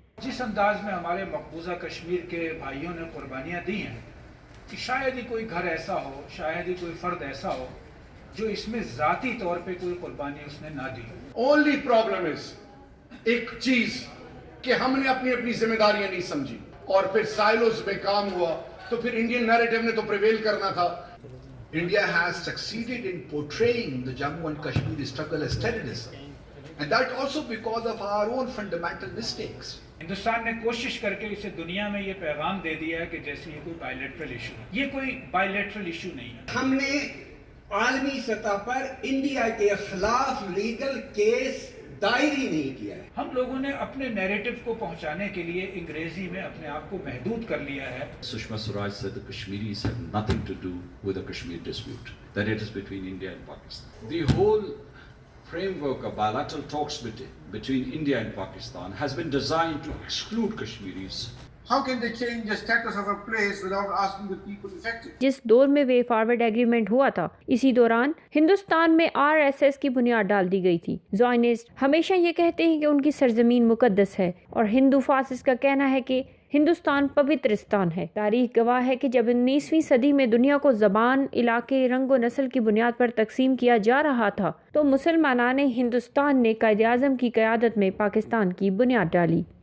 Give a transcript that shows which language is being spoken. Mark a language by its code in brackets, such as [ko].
[ur] جس انداز میں ہمارے مقبوضہ کشمیر کے بھائیوں نے قربانیاں دی ہیں کہ شاید ہی کوئی گھر ایسا ہو، شاید ہی کوئی فرد ایسا ہو جو اس میں ذاتی طور پہ کوئی قربانی اس نے نہ دی۔ [en] Only problem is [ur] ایک چیز کہ ہم نے اپنی اپنی ذمہ داریاں نہیں سمجھی اور پھر سائلوز میں کام ہوا، تو پھر انڈین نیریٹو نے تو پریویل کرنا تھا۔ [en] India has succeeded in portraying the Jammu and Kashmir struggle as terrorism. And that also because of our own fundamental mistakes. [ur] Hindustan نے کوشش کر کے اسے دنیا میں یہ پیغام دے دیا ہے کہ جیسے یہ کوئی بائیلیٹرل ایشو ہے۔ یہ کوئی بائیلیٹرل ایشو نہیں ہے۔ ہم نے عالمی سطح پر انڈیا کے خلاف لیگل کیس دائر ہی نہیں کیا ہے۔ ہم لوگوں نے اپنے نیریٹو کو پہنچانے کے لیے انگریزی میں اپنے آپ کو محدود کر لیا ہے۔ [en] Sushma Swaraj said the Kashmiris have nothing to do with the Kashmir dispute, that it is between India and Pakistan. The whole framework of bilateral talks between India and Pakistan has been designed to exclude Kashmiris. How can they change the status of a place without asking the people affected? [ur] جس دور میں way forward agreement ہوا تھا، اسی دوران ہندوستان میں RSS کی بنیاد ڈال دی گئی تھی۔ زائنسٹ ہمیشہ یہ کہتے ہیں کہ ان کی سرزمین مقدس ہے، اور ہندو فاسسٹ کا کہنا ہے کہ ہندوستان پوترستان ہے۔ تاریخ گواہ ہے کہ جب 19ویں صدی میں دنیا کو زبان، علاقے، رنگ و نسل کی بنیاد پر تقسیم کیا جا رہا تھا، تو مسلمانان ہندوستان نے قائد اعظم کی قیادت میں پاکستان کی بنیاد ڈالی۔